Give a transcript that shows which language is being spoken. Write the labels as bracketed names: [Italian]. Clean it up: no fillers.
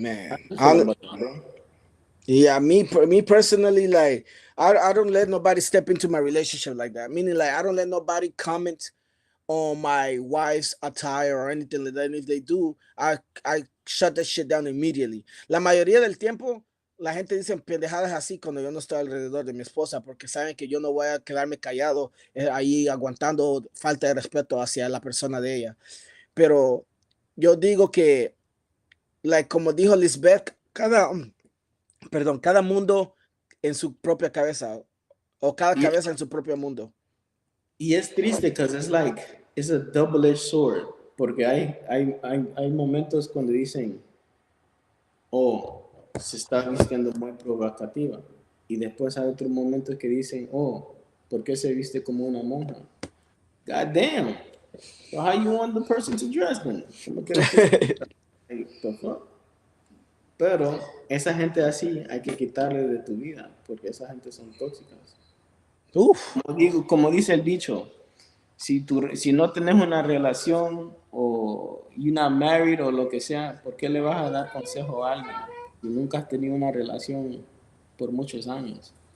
[English] man. you feel about that, bro? Yeah, me personally, like I don't let nobody step into my relationship like that. Meaning, like I don't let nobody comment on my wife's attire or anything like that. And if they do, I shut that shit down immediately. [Spanish] La mayoría del tiempo, la gente dice pendejadas así cuando yo no estoy alrededor de mi esposa, porque saben que yo no voy a quedarme callado ahí aguantando falta de respeto hacia la persona de ella. Pero yo digo que, like, como dijo Lisbeth, cada mundo en su propia cabeza, o cada [English] Yeah, [Spanish] cabeza en su propio mundo. y es triste [English] because it's like it's a double-edged sword. [Spanish] Porque hay momentos cuando dicen, oh, se está vistiendo muy provocativa. Y después hay otros momentos que dicen, oh, ¿por qué se viste como una monja? [English] God damn. So how you want the person to dress then? [Spanish] ¿Cómo quieres que se [English] Hey, the fuck? [Spanish] Pero esa gente así hay que quitarle de tu vida, porque esa gente son tóxicas. Uf, Como dice el dicho, si no tenés una relación o [English] you're not married [Spanish] o lo que sea, ¿por qué le vas a dar consejo a alguien si nunca has tenido una relación por muchos años?